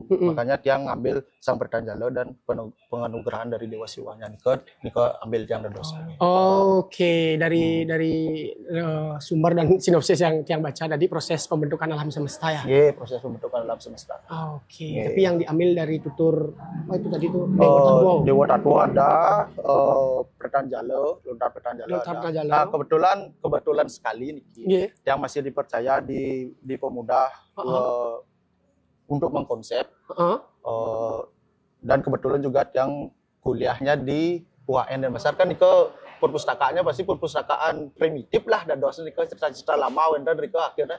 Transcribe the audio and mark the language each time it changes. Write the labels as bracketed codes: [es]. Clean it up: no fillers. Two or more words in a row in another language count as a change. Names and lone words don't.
[id] Makanya tiang ngambil Sang Pretan Jala dan penganugerahan dari Dewa Siwanya Nika ambil yang ada dosa. Dari sumber dan sinopsis yang tiang baca tadi proses pembentukan alam semesta ya. Proses pembentukan alam semesta. Tapi yang diambil dari tutur itu tadi itu Dewa Tatwa ada Pretan Jala, Lontar Pretan Jala. Nah, kebetulan sekali niki yang masih dipercaya di pemuda untuk mengkonsep dan kebetulan juga yang kuliahnya di UAN dan besar kan itu perpustakaannya pasti perpustakaan primitif lah dan dosen itu cerita-cerita lama dan mereka akhirnya